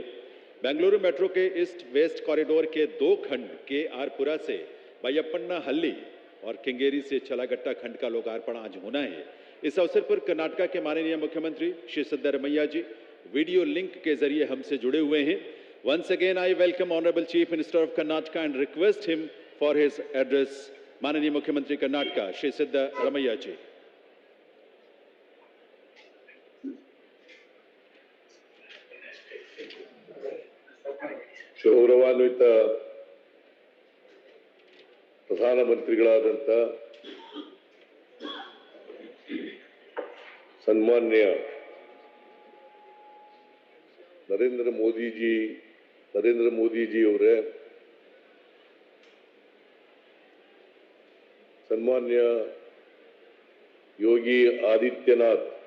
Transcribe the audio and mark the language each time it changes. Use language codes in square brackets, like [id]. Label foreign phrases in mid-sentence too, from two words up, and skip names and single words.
[hi] बेंगलुरु मेट्रो के ईस्ट वेस्ट कॉरिडोर के 2 खंड के आरपुरा से बैयप्पन्ना हल्ली और केंगेरी से चलागट्टा खंड का लोकार्पण आज होना है। इस अवसर पर कर्नाटका के माननीय मुख्यमंत्री श्री सिद्धरमैया जी वीडियो लिंक के जरिए हमसे जुड़े हुए हैं। [en] Once again, I welcome Honorable Chief Minister of Karnataka and request him for his address. [hi] माननीय मुख्यमंत्री कर्नाटका श्री सिद्धरमैया जी। [kn] ಗೌರವಾನ್ವಿತ ಪ್ರಧಾನಮಂತ್ರಿಗಳಾದಂಥ ಸನ್ಮಾನ್ಯ ನರೇಂದ್ರ ಮೋದಿಜಿ ಅವರೇ, ಸನ್ಮಾನ್ಯ ಯೋಗಿ ಆದಿತ್ಯನಾಥ್,